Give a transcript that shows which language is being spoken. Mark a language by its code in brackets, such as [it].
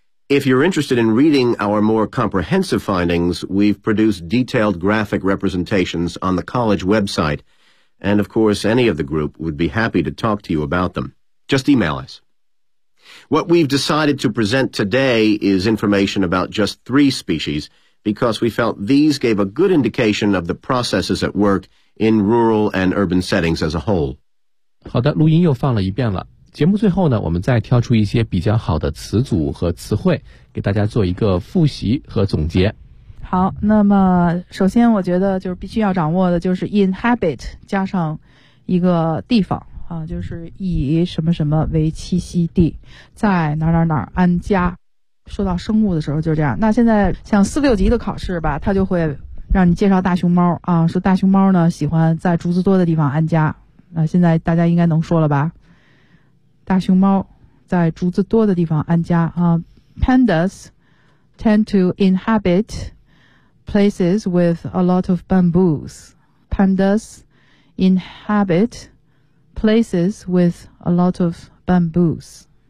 [en] If you're interested in reading our more comprehensive findings, we've produced detailed graphic representations on the college website, and of course any of the group would be happy to talk to you about them. Just email us. What we've decided to present today is information about just three species, because we felt these gave a good indication of the processes at work in rural and urban settings as a whole. [zh] 好的，录音又放了一遍了。节目最后呢，我们再挑出一些比较好的词组和词汇，给大家做一个复习和总结。好，那么首先我觉得就是必须要掌握的就是 inhabit 加上一个地方啊，就是以什么什么为栖息地，在哪哪哪安家。说到生物的时候就是这样。那现在像四六级的考试吧，它就会让你介绍大熊猫啊，说大熊猫呢喜欢在竹子多的地方安家。那现在大家应该能说了吧？大熊猫在竹子多的地方安家啊。 [en] Pandas tend to inhabit places with a lot of bamboos. Pandas inhabit places with a lot of bamboos.